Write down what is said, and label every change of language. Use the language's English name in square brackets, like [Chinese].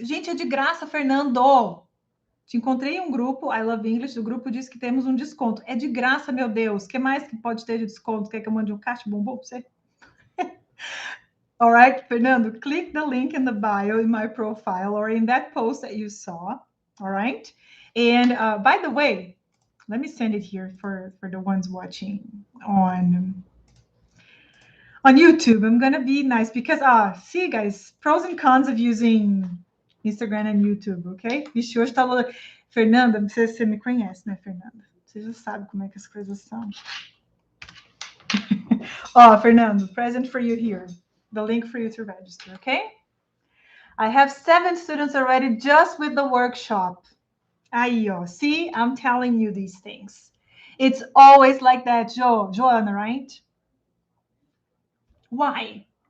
[Portuguese] Gente, é de graça, Fernando! Te encontrei em um grupo, I Love English, o grupo diz que temos um desconto. É de graça, meu Deus. O que mais que pode ter de desconto? Quer que eu mande um caixa bombom para você? [English] All right, Fernando, click the link in the bio in my profile or in that post that you saw. All right. And by the way, let me send it here for the ones watching on YouTube. I'm gonna be nice because see guys, pros and cons of using Instagram and YouTube, ok? [Portuguese] Vixe, hoje tava. Fernanda, não sei se você me conhece, né, Fernanda? Você já sabe como é que as coisas são. [English] Fernando, present for you here. The link for you to register, okay? I have 7 students already just with the workshop. Aí, see, I'm telling you these things. It's always like that, Joanna, right? Why?